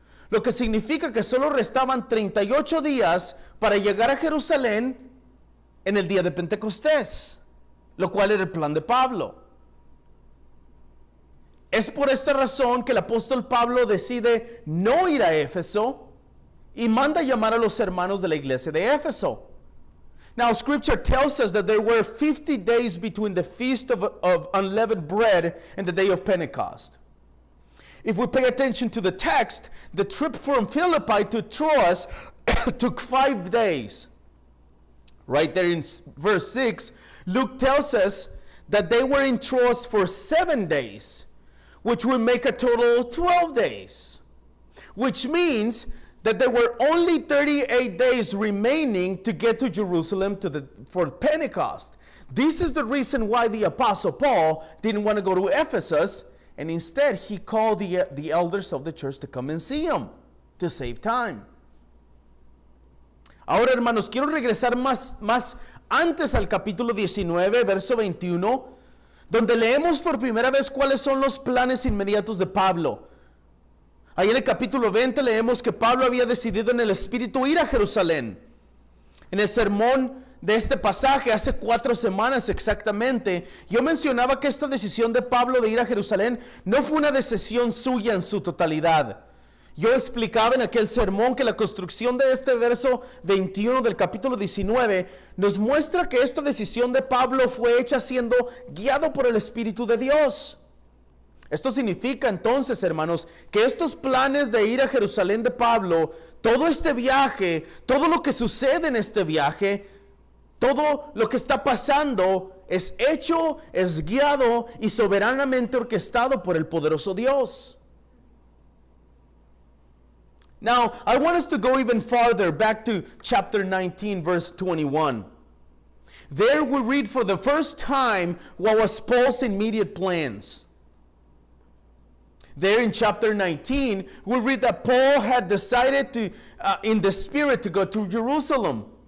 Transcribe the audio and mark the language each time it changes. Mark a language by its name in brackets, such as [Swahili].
[Spanish] Lo que significa que solo restaban 38 días para llegar a Jerusalén en el día de Pentecostés, lo cual era el plan de Pablo. Es por esta razón que el apóstol Pablo decide no ir a Éfeso y manda llamar a los hermanos de la iglesia de Éfeso. [English] Now, scripture tells us that there were 50 days between the feast of unleavened bread and the day of Pentecost. If we pay attention to the text, the trip from Philippi to Troas took 5 days. Right there in verse 6, Luke tells us that they were in Troas for 7 days, which would make a total of 12 days, which means that there were only 38 days remaining to get to Jerusalem for Pentecost. This is the reason why the Apostle Paul didn't want to go to Ephesus, and instead he called the elders of the church to come and see him to save time. [Spanish] Ahora, hermanos, quiero regresar más antes al capítulo 19, verso 21, donde leemos por primera vez cuáles son los planes inmediatos de Pablo. Ahí en el capítulo 20 leemos que Pablo había decidido en el Espíritu ir a Jerusalén. En el sermón de este pasaje, hace 4 semanas exactamente, yo mencionaba que esta decisión de Pablo de ir a Jerusalén no fue una decisión suya en su totalidad. Yo explicaba en aquel sermón que la construcción de este verso 21 del capítulo 19 nos muestra que esta decisión de Pablo fue hecha siendo guiado por el Espíritu de Dios. Esto significa entonces, hermanos, que estos planes de ir a Jerusalén de Pablo, todo este viaje, todo lo que sucede en este viaje, todo lo que está pasando es hecho, es guiado y soberanamente orquestado por el poderoso Dios. [English] Now, I want us to go even farther, back to chapter 19, verse 21. There we read for the first time what was Paul's immediate plans. There in chapter 19, we read that Paul had decided to, in the Spirit, to go to Jerusalem.